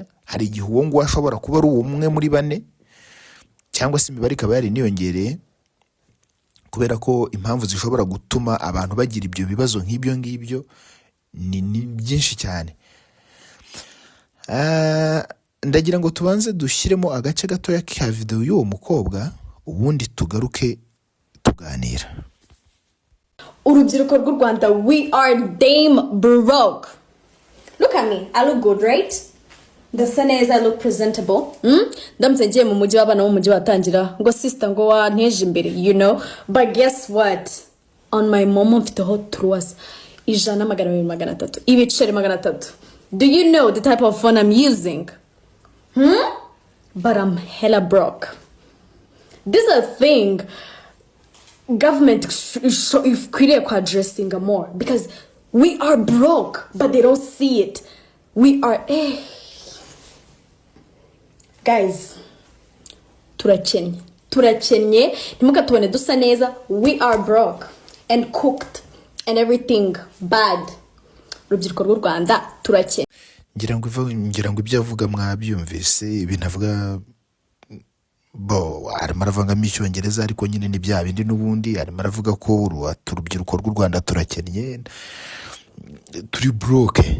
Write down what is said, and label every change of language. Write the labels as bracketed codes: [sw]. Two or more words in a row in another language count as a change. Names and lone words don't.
[rw] Hari igihe uwo ngo ashobora kuba ari umwe muri 4, cyangwa se imibare ikaba yari niyongereye, kubera ko impamvu zishobora gutuma abantu bagira ibyo bibazo nk'ibyo ngibyo ni byinshi cyane. Ndagira ngo tubanze dushyiremo agace gatoya ka video y'uwo mukobwa ubundi tugaruke tuganira. Urubyiruko rw'u Rwanda, [en] we are damn broke. Look at me, I look good, right? [rw] Ndasa neza, [en] I look presentable. [rw] Ndamutse ngiye mu mujyi w'abana wo mu mujyi watangira ngo sister ngo wanteje imbere, [en] you know. But guess what? On my momo [rw] mfiteho truwas 100,200 ibiceri 300. [en] Do you know the type of phone I'm using? But I'm hella broke. This is a thing government [rw] ikwiriye ku [en] addressing more, because we are broke but they don't see it. We are guys, [rw] turakennye ntimukatubone dusa neza. [en] We are broke and cooked and everything bad. [rw] Urubyiruko rw'u Rwanda turakennye. ngira ngo ibyo avuga mwabyumvise, ibintu avuga arimo aravangamo icyongereza ariko nyine ni bya bindi n'ubundi. Arimo aravuga ko urubyiruko rw'u Rwanda turakennye, turi broke.